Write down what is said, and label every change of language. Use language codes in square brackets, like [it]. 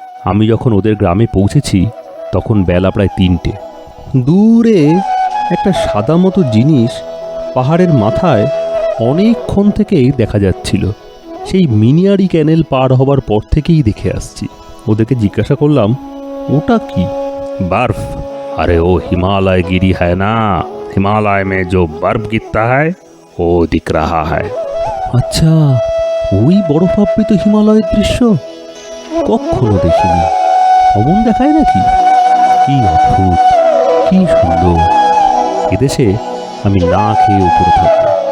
[bn] আমি যখন ওদের গ্রামে পৌঁছেছি তখন বেলা প্রায় 3টে। দূরে একটা সাদা মতো জিনিস পাহাড়ের মাথায় অনেকক্ষণ থেকেই দেখা যাচ্ছিল। সেই মিনিয়ারি ক্যানেল পার হবার পর থেকেই দেখে আসছি। ওদেরকে জিজ্ঞাসা করলাম, ওটা কি? बर्फ। [hi] अरे वो हिमालय गिरी है ना, हिमालय में जो बर्फ गिरता है वो दिख रहा है। [bn] আচ্ছা, ওই বরফাবৃত হিমালয়ের দৃশ্য কখনো দেখিনি। অমন দেখায় নাকি? কি অদ্ভুত, কি সুন্দর। এদেশে আমি না খেয়ে উপরে থাকবো।